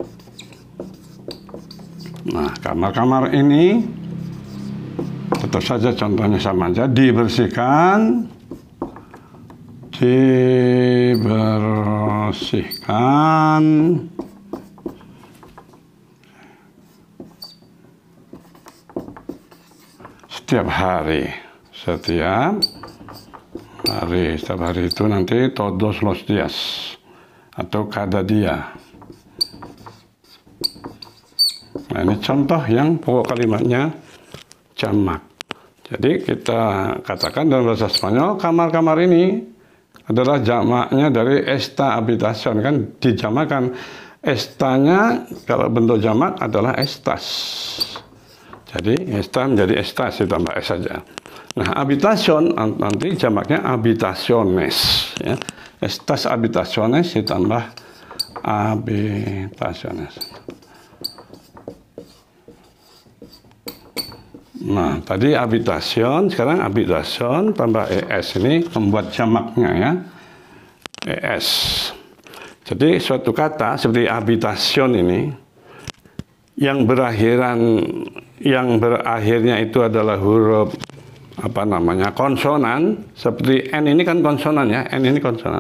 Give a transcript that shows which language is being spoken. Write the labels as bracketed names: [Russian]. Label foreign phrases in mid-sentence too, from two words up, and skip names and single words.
[Indonesian] Nah, kamar-kamar ini tentu saja contohnya sama aja, dibersihkan setiap hari. Setiap hari itu nanti [Spanish] todos los días [Indonesian] atau [Spanish] cada día. [Indonesian] Nah, ini contoh yang pokok kalimatnya jamak. Jadi kita katakan dalam bahasa Spanyol, kamar-kamar ini adalah jamaknya dari [Spanish] esta habitación, [Indonesian] kan dijamakan. Estanya kalau bentuk jamak adalah estas. Jadi esta menjadi estas ditambah s saja. Nah, habitación nanti jamaknya habitaciones, ya. [Spanish] Estas habitaciones ditambah habitaciones. [Indonesian] Nah, tadi habitación, sekarang habitación tambah es ini membuat jamaknya, ya, es. Jadi suatu kata seperti habitación ini yang berakhirnya itu adalah huruf konsonan, seperti n ini kan konsonan, ya, n ini konsonan.